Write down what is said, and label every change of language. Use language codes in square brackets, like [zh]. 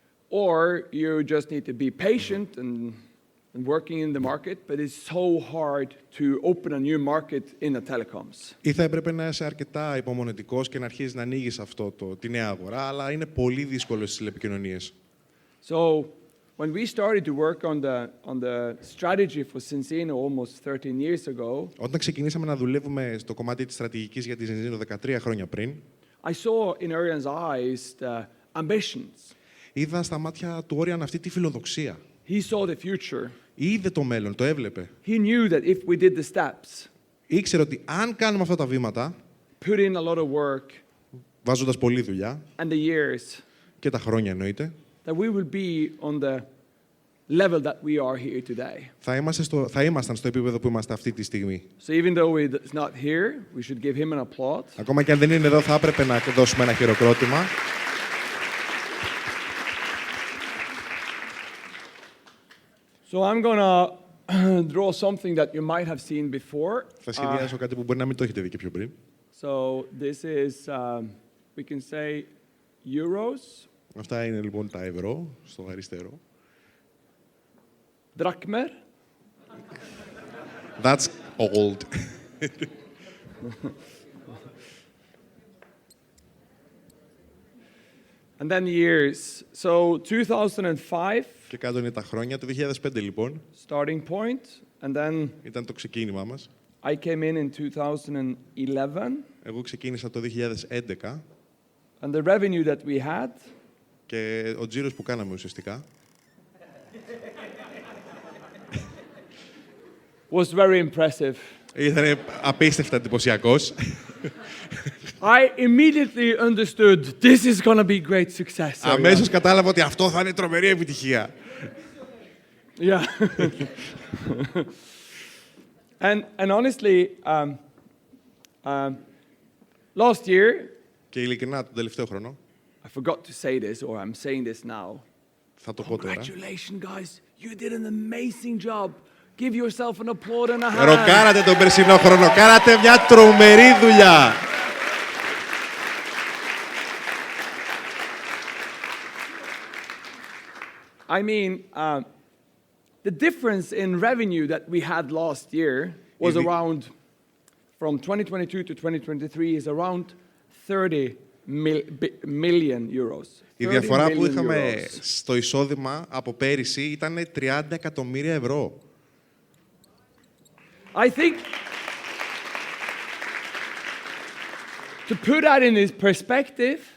[en] Or you just need to be patient and working in the market, but it's so hard to open a new market in the telecoms. [el] Ή θα έπρεπε να είσαι αρκετά υπομονετικός και να αρχίσεις να ανοίγεις τη νέα αγορά, αλλά είναι πολύ δύσκολο στις τηλεπικοινωνίες. [en] So when we started to work on the strategy for Cincino almost 13 years ago, [el] Όταν ξεκινήσαμε να δουλεύουμε στο κομμάτι της στρατηγικής για τη Ζινζίνο 13 χρόνια πριν, [en] I saw in Urian's eyes the ambitions. [el] είδα στα μάτια του Όριαν αυτή τη φιλοδοξία. [en] He saw the future. [el] Είδε το μέλλον, το έβλεπε. [en] He knew that if we did the steps, [el] Ήξερε ότι αν κάνουμε αυτά τα βήματα, [en] put in a lot of work [el] βάζοντας πολλή δουλειά, [en] and the years, [el] και τα χρόνια εννοείται, [en] that we will be on the level that we are here today. [el] θα ήμασταν στο επίπεδο που είμαστε αυτή τη στιγμή. [en] So even though he's not here, we should give him an applaud. [el] Ακόμα και αν δεν είναι εδώ, θα έπρεπε να δώσουμε ένα χειροκρότημα. [en] So I'm going to draw something that you might have seen before. [el] Θα σχεδιάσω κάτι που μπορεί να μην το έχετε δει και πιο πριν. [en] So this is, we can say, euros, [el] Αυτά είναι λοιπόν τα ευρώ, στο αριστερό. [en] drachmer, That's old. and then years. So 2005, [el] Και κάτω είναι τα χρόνια. Το 2005 λοιπόν [en] starting point, and then [el] ήταν το ξεκίνημά μας. [en] I came in 2011, [el] Εγώ ξεκίνησα το 2011 [en] and the revenue that we had [el] και ο τζίρος που κάναμε ουσιαστικά [en] was very impressive. [el] ήταν απίστευτα εντυπωσιακός. [en] I immediately understood this is going to be great success. [el] Αμέσως κατάλαβα ότι αυτό θα είναι τρομερή επιτυχία. [en] Yeah. and honestly, last year, [el] Και ειλικρινά τον τελευταίο χρόνο, [en] I forgot to say this, or I'm saying this now. [el] θα το πω τώρα. [en] Congratulations, guys! You did an amazing job. Give yourself an applaud and a hand. [el] Ροκάρατε τον περσινό χρόνο, κάνατε μια τρομερή δουλειά. [en] I mean, the difference in revenue that we had last year was around, from 2022 to 2023, is around 30 million euros. [el] Η διαφορά που είχαμε στο εισόδημα από πέρυσι ήταν 30 εκατομμύρια ευρώ. [en] I think, to put that in his perspective,